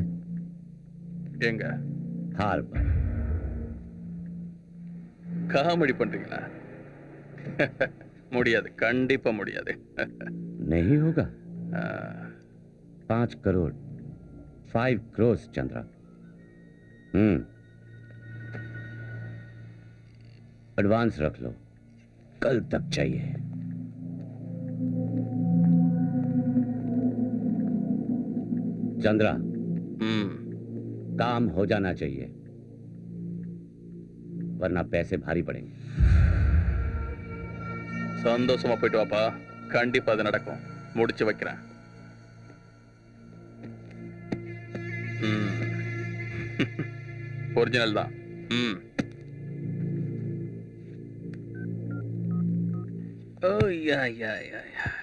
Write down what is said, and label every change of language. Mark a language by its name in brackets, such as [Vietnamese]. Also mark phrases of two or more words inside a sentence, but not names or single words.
[Tamil] எங்க? [Hindi] हाल पर. [Tamil] காமெடி பண்றீங்களா? முடியாது, கண்டிப்பா முடியாது. [Hindi] नहीं होगा. 5 करोड़ 5 crores चंद्रा. एडवांस रख लो, कल तक चाहिए. चंद्रा, काम हो जाना चाहिए, वरना पैसे भारी पड़ेंगे. [Tamil] சந்தோஷமா போயிட்டு வாப்பா, கண்டிப்பா அது நடக்கும். முடிச்சு வைக்கிறேன். ஒரிஜினல் தான். ஓ யா யா யா யா.